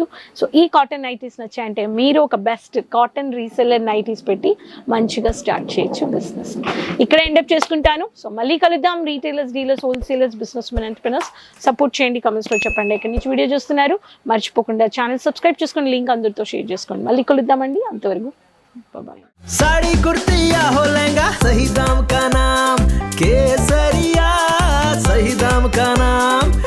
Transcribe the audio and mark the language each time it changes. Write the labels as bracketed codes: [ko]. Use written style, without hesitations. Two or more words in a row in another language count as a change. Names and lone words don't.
[te] సో ఈ [en] cotton nighties [te] నచ్చాయంటే మీరు ఒక [en] best cotton reseller nighties [te] పెట్టి మంచిగా స్టార్ట్ చేయొచ్చు బిజినెస్. ఇక్కడ ఎండప్ చేసుకుంటాను. సో మళ్ళీ కలుద్దాం. [en] retailers, dealers, wholesalers, business men, entrepreneurs support [te] చేయండి. కమెంట్స్లో చెప్పండి ఎక్కడి నుంచి వీడియో చూస్తున్నారు. మర్చిపోకుండా [en] channel subscribe [te] చేసుకొని లింక్ అందరితో షేర్ చేసుకోండి. మళ్ళీ కలుద్దామండి. అంతవరకు బాయ్. [hi] साड़ी कुर्ती या हो लहंगा, सही दाम का नाम केसरिया, सही दाम का नाम।